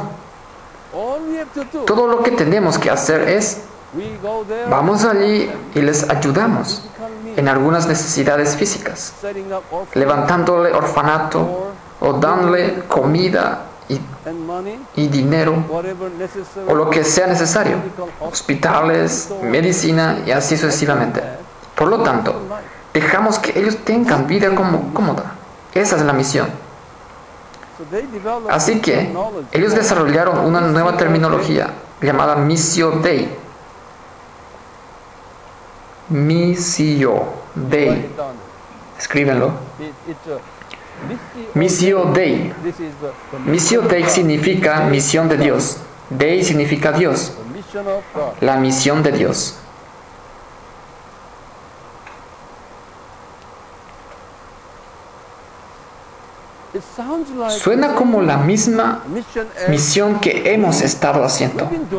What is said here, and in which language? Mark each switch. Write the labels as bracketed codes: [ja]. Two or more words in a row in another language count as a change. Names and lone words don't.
[es] Todo lo que tenemos que hacer es, vamos allí y les ayudamos en algunas necesidades físicas, levantándole orfanato o dándole comida y dinero o lo que sea necesario, hospitales, medicina y así sucesivamente. Por lo tanto, dejamos que ellos tengan vida cómoda. Esa es la misión. Así que ellos desarrollaron una nueva terminología llamada [la] Missio Dei. Missio Dei. [es] Escríbenlo. [la] Missio Dei. Missio Dei [es] significa misión de Dios. Dei significa Dios. La misión de Dios. Suena como la misma misión que hemos estado haciendo.